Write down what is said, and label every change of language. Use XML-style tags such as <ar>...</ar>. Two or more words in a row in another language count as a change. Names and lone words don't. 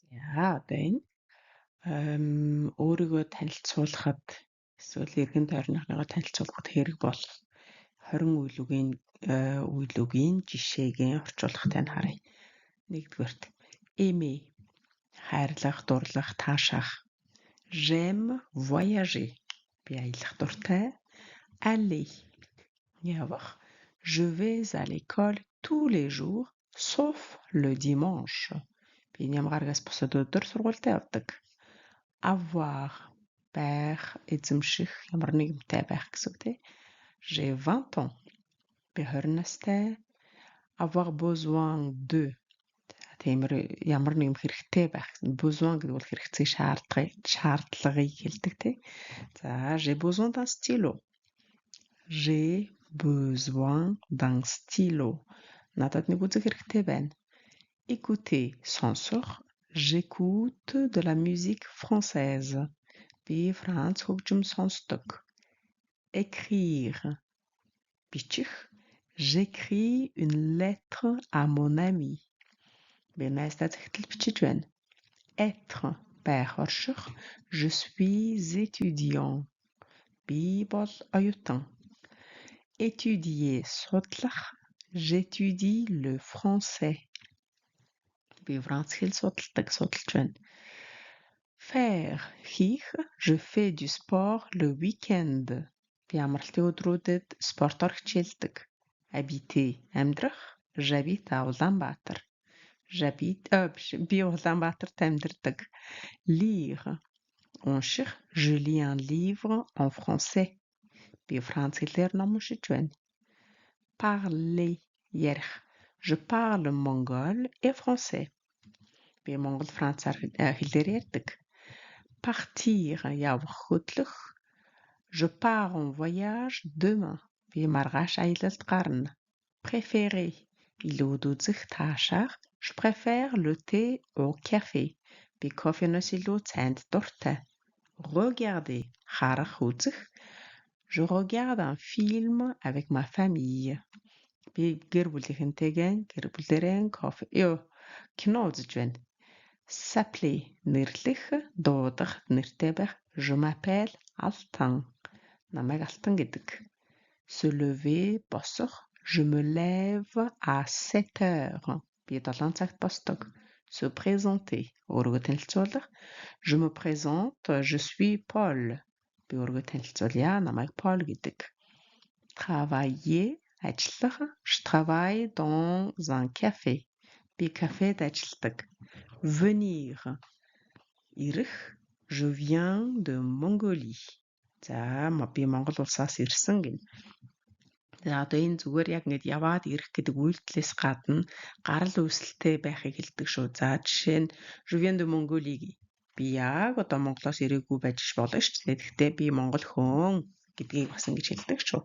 <mn>Одоо энэ өөрийгөө танилцуулахад эсвэл эргэн тойрныхныгоо танилцуулахад хэрэг бол 20 үеийн жишээгийн орчуулгатай нь харъя. Нэгдүгээрт aimer хайрлах, дурлах, таашаах.</mn> <fr>J'aime voyager.</fr> <mn>Би аялах дуртай. Aller явах.</mn> <fr>Je vais à l'école tous les jours sauf le dimanche.</fr> <mn>Би нямгаргаас бусад өдөр сургуультай явдаг. Avoir байх, эзэмших, ямар нэгэнтэй байх гэсэн үг тийм.</mn> <fr>J'ai 20 ans.</fr> <mn>Би 20 настай.</mn> <fr>Avoir besoin de</fr> <mn>тиймэр ямар нэгэн хэрэгтэй байх. Besoin гэдэг бол хэрэгцээ шаардлагыг хэлдэг тийм. За,</mn> <fr>j'ai besoin d'un stylo. J'ai besoin d'un stylo.</fr> <mn>Надад нэг үзэг хэрэгтэй байна. Écouter, сонсох.</mn> <fr>J'écoute de la musique française.</fr> <mn>Би Франц хөгжим сонсдог. Écrire, бичих.</mn> <fr>J'écris une lettre à mon ami.</fr> <mn>Би найздаа захидал бичиж байна. Être, байх, орших.</mn> <fr>Je suis étudiant.</fr> <mn>Би бол оюутан. Étudier, судлах.</mn> <fr>J'étudie le français.</fr> <mn>Би Франц хэл судалж байна. Faire, хийх.</mn> <fr>Je fais du sport le week-end.</fr> <mn>Би амралтын өдрүүдэд спортоор хичээлдэг.</mn> <fr>Habiter, амьдрах. J'habite à Улаанбаатар.</fr> <mn>Би Улаанбаатарт амьдардаг. Lire, унших.</mn> <fr>Je lis un livre en français.</fr> <mn>Би Франц хэлээр ном уншиж байна. Parler, ярих.</mn> <fr>Je parle mongol et français.</fr> <mn>Би монгол францаар хэлээр ярьдаг. Partir, явах, хөдлөх.</mn> <fr>Je pars en voyage demain.</fr> <mn>Би маргааш аялалд гарна. Préférer, илүүд үзэх, таашаах.</mn> <fr>Je préfère le thé au café.</fr> <mn>Би кофеноос илүү цайнд дуртай. Regarder, харах, үзэх.</mn> <fr>Je regarde un film avec ma famille.</fr> <mn>Би гэр бүлийнхэнтэйгээ гэр бүлээрээ кино үзэж байна. S'appeler, нэрлэх, дуудах, нэртэй байх.</mn> <fr>Je m'appelle Алтан.</fr> <mn>Намайг Алтан гэдэг.</mn> <fr>Se lever, босох. Je me lève à 7 heures.</fr> <mn>Би 7 цагт босдог.</mn> <fr>Se présenter,</fr> <mn>өөрийгөө танилцуулах.</mn> <fr>Je me présente, je suis Paul.</fr> <mn>Би өөрийгөө танилцуулъя, намайг Paul гэдэг. Travailler, ажиллах.</mn> <fr>Je travaille dans un café.</fr> <mn>Би кафед ажилладаг. Venir, ирэх.</mn> <fr>Je viens de Mongolie.</fr> <mn>За, би Монгол улсаас ирсэн гэнэ. За, одоо энэ зүгээр яг ингэж яваад ирэх гэдэг үйлдэлээс гадна гарал үүсэлтэй байхыг хэлдэг шүү. За, жишээ нь</mn> <fr>Je viens de Mongolie.</fr> <mn>Би яг одоо Монголоос ирээгүй байж болно шүү дээ. Гэхдээ би Монгол хүн гэдгийг бас ингэж хэлдэг шүү.</mn>